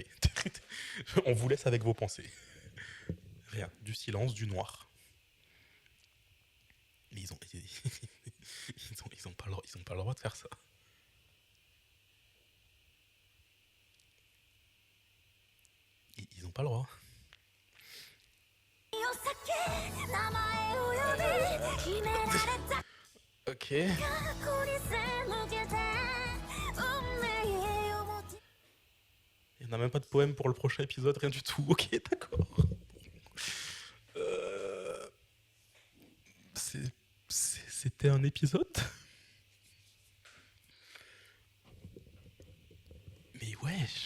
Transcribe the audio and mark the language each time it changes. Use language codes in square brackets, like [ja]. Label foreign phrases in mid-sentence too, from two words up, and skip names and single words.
[fr] On vous laisse avec vos pensées. Rien, du silence, du noir. Mais ils ont pas le droit de faire ça. Ils ont pas le droit. [ja] 名前を呼び決められた [fr] Ok. [ja] 過去に背向けて運命を持ち [fr] Il n'y en a même pas de poème pour le prochain épisode, rien du tout. Ok, d'accord. C'était un épisode? Mais wesh.